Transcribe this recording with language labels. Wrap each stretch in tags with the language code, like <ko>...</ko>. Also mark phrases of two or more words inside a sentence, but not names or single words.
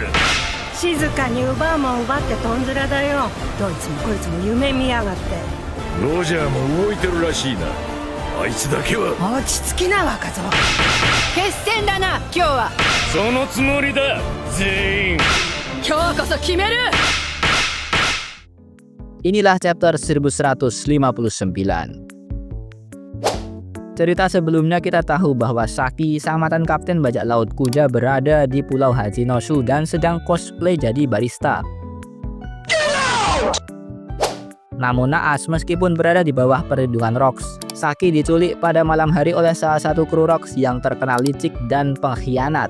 <ja>静かに奪うもん奪ってとんずらだよ。どいつもこいつも夢見やがって。ロジャーも動いてるらしいな。あいつだけは落ち着きな若造。決戦だな今日は。そのつもりだ全員。今日こそ決める。</ja> <id>Inilah chapter 1159. Cerita sebelumnya kita tahu bahwa Saki, sang mantan kapten bajak laut Kuja, berada di Pulau Hachinoshu dan sedang cosplay jadi barista. Namun naas, meskipun berada di bawah perlindungan Rocks, Saki diculik pada malam hari oleh salah satu kru Rocks yang terkenal licik dan pengkhianat.</id>